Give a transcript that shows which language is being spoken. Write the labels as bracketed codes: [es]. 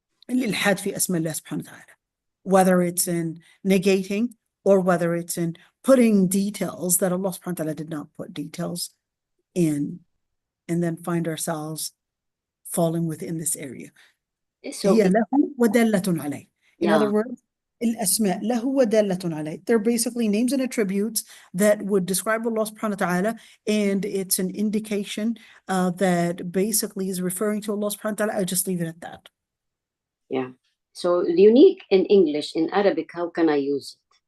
[ar] الإلحاد في أسماء الله سبحانه وتعالى, [en] whether it's in negating or whether it's in putting details that Allah subhanahu wa ta'ala did not put details in, and then find ourselves falling within this area. So [ar] هي له ودالة عليه. In [en] yeah. other words, [ar] الأسماء له ودالة عليه. [en] They're basically names and attributes that would describe Allah subhanahu wa ta'ala, and it's an indication that basically is referring to Allah subhanahu wa ta'ala. I just leave it at that. Yeah. So unique in English, in Arabic, how can I use it?